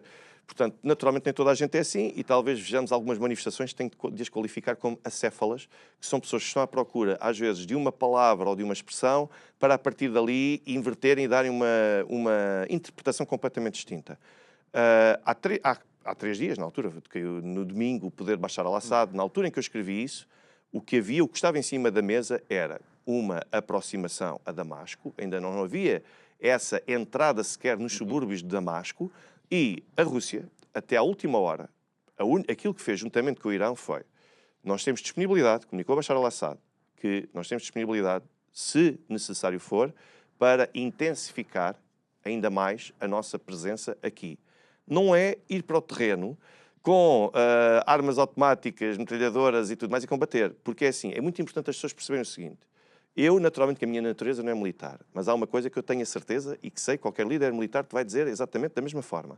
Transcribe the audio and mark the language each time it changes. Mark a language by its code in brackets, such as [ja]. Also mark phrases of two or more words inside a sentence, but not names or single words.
[pt] Portanto, naturalmente nem toda a gente é assim e talvez vejamos algumas manifestações que têm de as qualificar como acéfalas, que são pessoas que estão à procura, às vezes, de uma palavra ou de uma expressão para, a partir dali, inverterem e darem uma interpretação completamente distinta. Há 3 dias, na altura, caiu no domingo o poder de Bashar al-Assad, na altura em que eu escrevi isso, o que estava em cima da mesa era uma aproximação a Damasco, ainda não havia essa entrada sequer nos subúrbios de Damasco, e a Rússia, até à última hora, aquilo que fez juntamente com o Irão foi: nós temos disponibilidade, comunicou a Bashar al-Assad, que nós temos disponibilidade, se necessário for, para intensificar ainda mais a nossa presença aqui. Não é ir para o terreno com armas automáticas, metralhadoras e tudo mais e combater, porque é assim, é muito importante as pessoas perceberem o seguinte: eu, naturalmente, que a minha natureza não é militar, mas há uma coisa que eu tenho a certeza e que sei, qualquer líder militar te vai dizer exatamente da mesma forma.